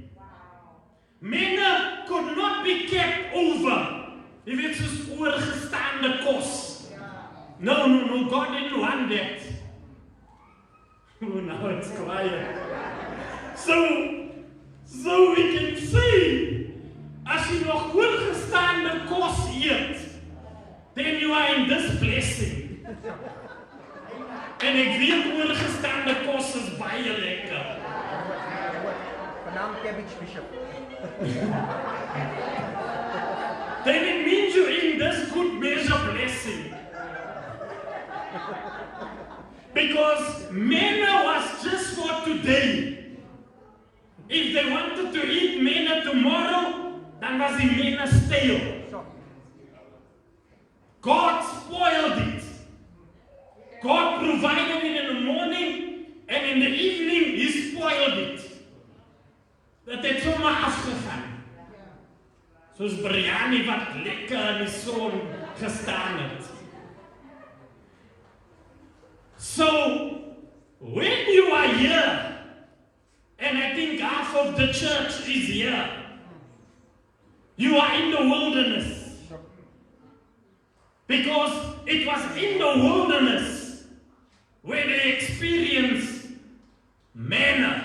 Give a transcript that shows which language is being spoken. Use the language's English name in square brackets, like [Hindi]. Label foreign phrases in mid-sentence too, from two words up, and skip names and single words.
[English] Manna could not be kept over. If it's just [Afrikaans] oorgestaande kos. [English] No, God didn't want that. Oh, now it's quiet. So we can say, as you [Afrikaans] nog oorgestaande kos eet, [English] then you are in this blessing. [Afrikaans] En ek weet oorgestaande kos is baie lekker. Vanavond cabbage bishop. [English] Then it means you're in this good measure blessing. Because manna was just for today. If they wanted to eat manna tomorrow, then was the manna stale. God spoiled it. God provided it in the morning, and in the evening He spoiled it. [Afrikaans] Dat het sommer afgegaan. Soos biryani wat lekker in die son gestaan het. [English] So, when you are here, and I think half of the church is here, you are in the wilderness. Because it was in the wilderness where they experienced manna.